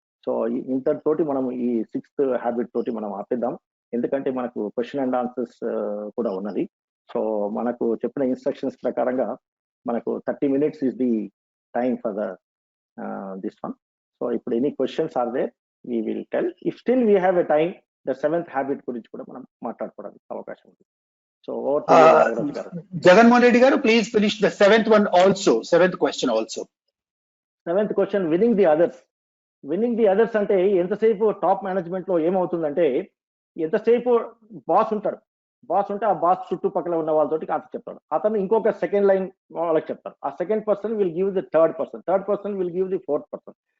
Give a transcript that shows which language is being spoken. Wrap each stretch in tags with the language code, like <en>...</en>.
<te>So ఇంతటితోటి మనం ఈ 6th habit తోటి మనం ఆపేద్దాం, ఎందుకంటే మనకు క్వశ్చన్ అండ్ ఆన్సర్స్ కూడా ఉన్నది.</te> <en>so</en> <te>మనకు చెప్పిన</te> <en>Instructions ప్రకారంగా మనకు 30 minutes is the time for the this one. So ఇప్పుడు any questions are there, we will tell. If still we have a time, the 7th habit</en> <te>గురించి కూడా మనం మాట్లాడుకోవడానికి అవకాశం ఉంది.</te> <en>So over to Nagaraj గారు. జగన్మోహన్ రెడ్డి గారు, please finish the 7th one also, 7th question also.</en> <te>7th question,</te> <en>Winning the others. Winning the others</en> <te>అంటే ఎంతసేపు టాప్ మేనేజ్మెంట్ లో ఏమవుతుందంటే, ఎంతసేపు బాస్ ఉంటాడు, బాస్ ఉంటే ఆ బాస్ చుట్టుపక్కల ఉన్న వాళ్ళతోటి అతను చెప్తాడు, అతను ఇంకొక సెకండ్ లైన్ వాళ్ళకి చెప్తారు, ఆ</te> <en>Second person will give the third person will give the fourth person.</en>